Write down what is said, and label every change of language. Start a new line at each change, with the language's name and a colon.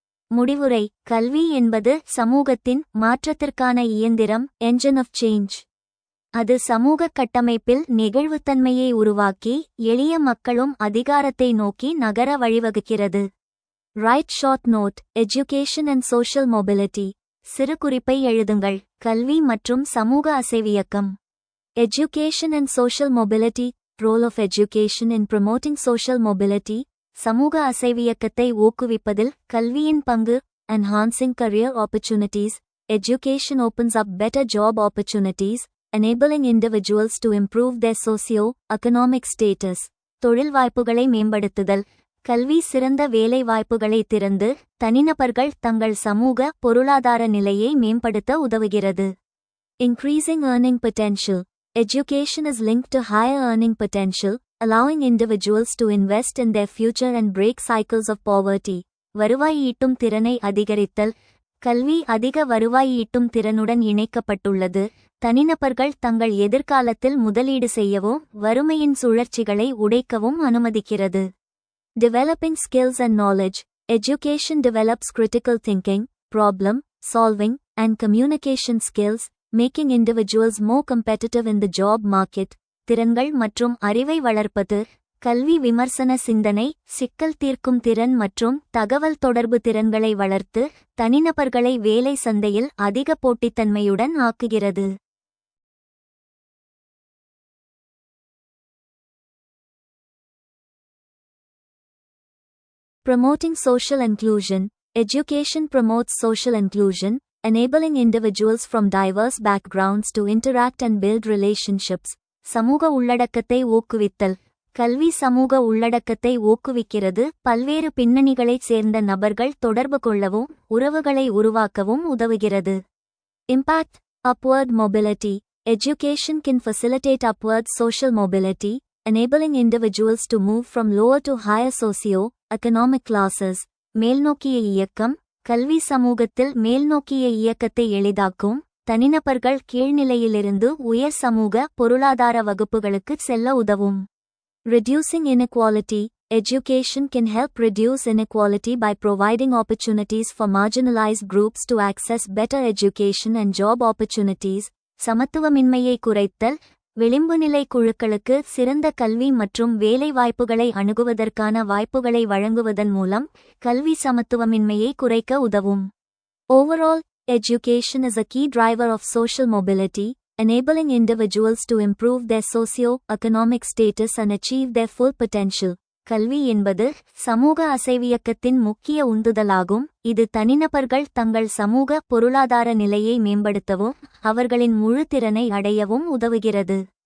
Tamil: முடிவுரை: கல்வி என்பது சமூகத்தின் மாற்றத்திற்கான இயந்திரம்,
English: Engine of change.
Tamil: அது சமூக கட்டமைப்பில் நெகிழ்வுத்தன்மையை உருவாக்கி, எளிய மக்களும் அதிகாரத்தை நோக்கி நகர வழிவகுக்கிறது.
English: Write short note: education and social mobility.
Tamil: சிறு குறிப்பை எழுதுங்கள். கல்வி மற்றும் சமூக அசைவியக்கம்.
English: Education and social mobility. Role of education in promoting social mobility.
Tamil: சமூக அசைவியக்கத்தை ஊக்குவிப்பதில் கல்வியின் பங்கு.
English: Enhancing career opportunities. Education opens up better job opportunities, enabling individuals to improve their socio-economic status.
Tamil: தொழில் வாய்ப்புகளை மேம்படுத்துதல். கல்வி சிறந்த வேலை வாய்ப்புகளை திறந்து, தனிநபர்கள் தங்கள் சமூக பொருளாதார நிலையை மேம்படுத்த உதவுகிறது.
English: Increasing earning potential. Education is linked to higher earning potential, allowing individuals to invest in their future and break cycles of poverty.
Tamil: வருவாய் ஈட்டும் திறனை அதிகரித்தல். கல்வி அதிக வருவாய் ஈட்டும் திறனுடன் இணைக்கப்பட்டுள்ளது. தனிநபர்கள் தங்கள் எதிர்காலத்தில் முதலீடு செய்யவும், வறுமையின் சுழற்சிகளை உடைக்கவும் அனுமதிக்கிறது.
English: Developing skills and knowledge. Education develops critical thinking, problem solving, and communication skills, making individuals more competitive in the job market.
Tamil: திறன்கள் மற்றும் அறிவை வளர்ப்பது. கல்வி விமர்சன சிந்தனை, சிக்கல் தீர்க்கும் திறன் மற்றும் தகவல் தொடர்பு திறன்களை வளர்த்து, தனிநபர்களை வேலை சந்தையில் அதிக போட்டித்தன்மையுடன் ஆக்குகிறது.
English: Promoting social inclusion. Education promotes social inclusion, enabling individuals from diverse backgrounds to interact and build relationships.
Tamil: சமூக உள்ளடக்கத்தை ஊக்குவித்தல். கல்வி சமூக உள்ளடக்கத்தை ஊக்குவிக்கிறது, பல்வேறு பின்னணிகளைச் சேர்ந்த நபர்கள் தொடர்பு கொள்ளவும், உறவுகளை உருவாக்கவும் உதவுகிறது.
English: Impact. Upward mobility. Education can facilitate upward social mobility, enabling individuals to move from lower to higher socio-economic classes.
Tamil: மேல்நோக்கிய இயக்கம். கல்வி சமூகத்தில் மேல்நோக்கிய இயக்கத்தை எளிதாக்கும், தனிநபர்கள் கீழ்நிலையிலிருந்து உயர் சமூக பொருளாதார வகுப்புகளுக்கு செல்ல உதவும்.
English: Reducing inequality. Education can help reduce inequality by providing opportunities for marginalized groups to access better education and job opportunities.
Tamil: சமத்துவமின்மையை குறைத்தல். விளிம்புநிலை குழுக்களுக்கு சிறந்த கல்வி மற்றும் வேலை வாய்ப்புகளை அணுகுவதற்கான வாய்ப்புகளை வழங்குவதன் மூலம் கல்வி சமத்துவமின்மையை குறைக்க உதவும்.
English: Overall, education is a key driver of social mobility, enabling individuals to improve their socio-economic status and achieve their full potential.
Tamil: கல்வி என்பது சமூக அசைவியக்கத்தின் முக்கிய உந்துதலாகும். இது தனிநபர்கள் தங்கள் சமூக பொருளாதார நிலையை மேம்படுத்தவும், அவர்களின் முழு திறனை அடையவும் உதவுகிறது.